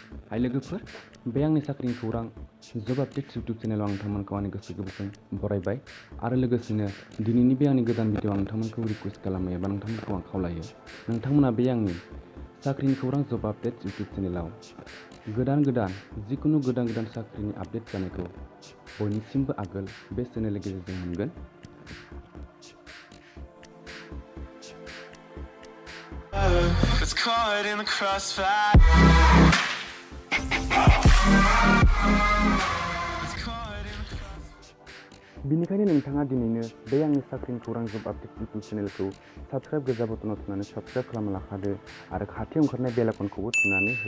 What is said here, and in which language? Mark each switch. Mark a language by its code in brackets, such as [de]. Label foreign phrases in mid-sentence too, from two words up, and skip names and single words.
[brx] हाय लोगोफोर, बे आंनि साख्रिनि खौरां [en] job updates [brx] इउटिउब चेनेलाव आं नोंथांमोनखौ आंनि गोसो गोरबोजों बरायबाय आरो लोगोसेनो दिनैनि बे आंनि गोदान भिडिअ आं नोंथांमोनखौ रिक्वेस्ट खालामो एबा नोंथांमोनखौ आं खावलायो नोंथांमोना बे आंनि साख्रिनि खौरां [en] job updates [brx] इउटिउब चेनेलाव गोदान जिखुनु गोदान साख्रिनि आपडेट जानायखौ बयनिसिमबो आगोल बे चेनेलनि गेजेरजों मोनगोन। [en] It's caught in the crossfire. [brx] बिनिखायनो नोंथाङा दिनैनो बे आंनि साख्रिनि खौरां [en] job update [brx] इउटिउब चेनेलखौ साबस्क्राइब गोजा बटनाव थुनानै साबस्क्राइब खालामना लाखादो आरो खाथियाव ओंखारनाय बेल आइकनखौबो थुनानै हो।